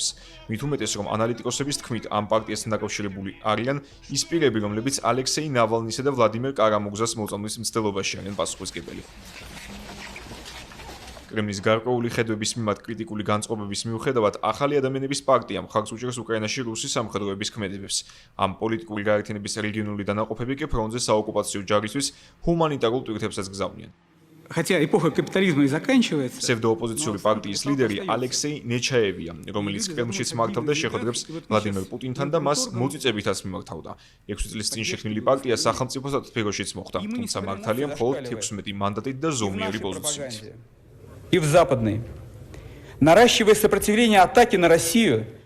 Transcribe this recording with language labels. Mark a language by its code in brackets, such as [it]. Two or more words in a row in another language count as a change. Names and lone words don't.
[ka] მით უმეტეს, რომ ანალიტიკოსების თქმით, ამ პარტიასთან დაკავშირებული არიან ის პირები, რომლებიც ალექსეი ნავალნისა და ვლადიმერ კარამურზას მოწამვლის მცდელობაში არიან პასუხისმგებელი. კრემლის გარკვეული ხედვების მიმართ კრიტიკული განწყობების მიუხედავად, ახალი ადამიანების პარტია მხარს უჭერს უკრაინაში რუსის სამხედროების ქმედებებს. ამ პოლიტიკური გაერთიანების რეგიონული დანაყოფები კი ფრონტზე საოკუპაციო ჯარისთვის ჰუმანიტარულ ტვირთებსაც გზავნიან. Хотя эпоха капитализма и заканчивается. ფსევდოოპოზიციური პარტიის ლიდერი ალექსეი ნეჩაევია, რომელიც კრემლშიც მართავდა შეხვედრებს ვლადიმერ პუტინთან და მას მოწიწებითაც მიმართავდა. 6 წლის წინ შექმნილი პარტია სახელმწიფოსთან თბილისშიც მოხვდა, თუმცა მართალია მხოლოდ 16 მანდატით და ზომიერი პოზიციით. [ru] И в западной. Наращивая сопротивление атаке на Россию,